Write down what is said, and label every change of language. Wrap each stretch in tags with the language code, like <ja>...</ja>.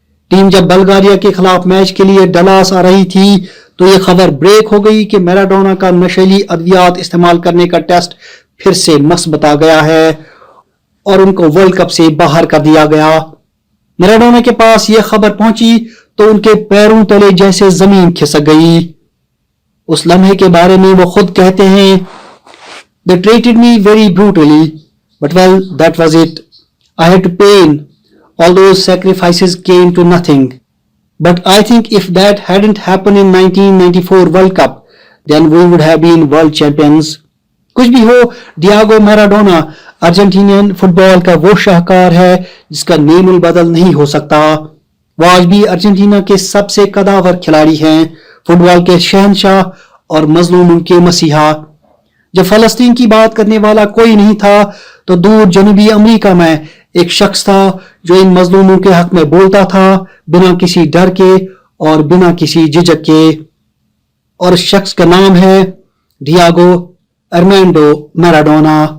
<hi>Team जब बल्गारिया के खिलाफ मैच के लिए डलास आ रही थी तो यह खबर ब्रेक हो गई कि मैराडोना का नशीली अद्वियात इस्तेमाल करने का टेस्ट फिर से मस्बत आ गया है और उनको वर्ल्ड कप से बाहर कर दिया गया। मैराडोना के पास यह खबर पहुंची तो उनके पैरों तले जैसे जमीन खिसक गई। उस लम्हे के बारे में वो खुद कहते हैं,</hi> <en>They treated me very brutally, but well, that was it. I had to pay. All those sacrifices came to nothing. But I think if that hadn't happened in 1994 World Cup, then we would have been world champions.</en> <hi>कुछ भी हो, Diego Maradona Argentinian football का वो शाहकार है जिसका नेमुल बदल नहीं हो सकता। वो आज भी अर्जेंटीना के सबसे कदावर खिलाड़ी हैं, फुटबॉल के शहंशाह और मजलूमों के मसीहा। जब फलस्तीन की बात करने वाला कोई नहीं था तो दूर जनूबी अमेरिका में एक शख्स था जो इन मजलूमों के हक में बोलता था बिना किसी डर के और बिना किसी झिझक के, और इस शख्स का नाम है डियागो आर्मांडो मैराडोना।</hi>